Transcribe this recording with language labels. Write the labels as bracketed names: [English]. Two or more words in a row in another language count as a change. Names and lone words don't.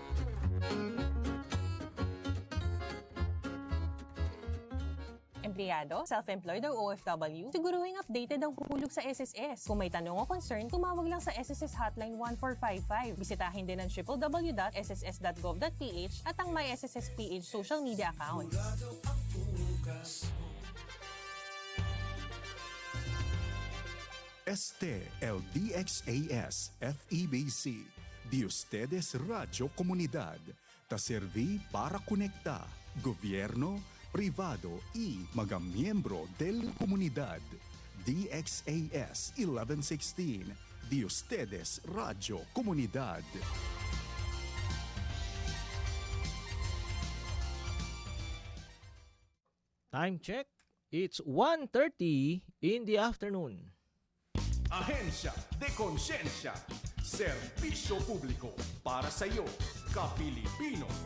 [Filipino] Empleyado, self-employed o OFW, siguruhing updated ang hulog sa SSS. Kung may tanong o concern, tumawag lang sa SSS Hotline 1455. Bisitahin din ang www.sss.gov.ph at ang My SSS PH social media accounts. [Chavacano] El DXAS FEBC, de ustedes Radio Comunidad, ta serví para conectar gobierno, privado y mga miyembro del comunidad. DXAS 1116, de ustedes Radio Comunidad. [English] Time check. It's 1:30 in the afternoon. [Filipino] Ahensya de Konsensya, serbisyo publiko para sa iyo, ka-Pilipino.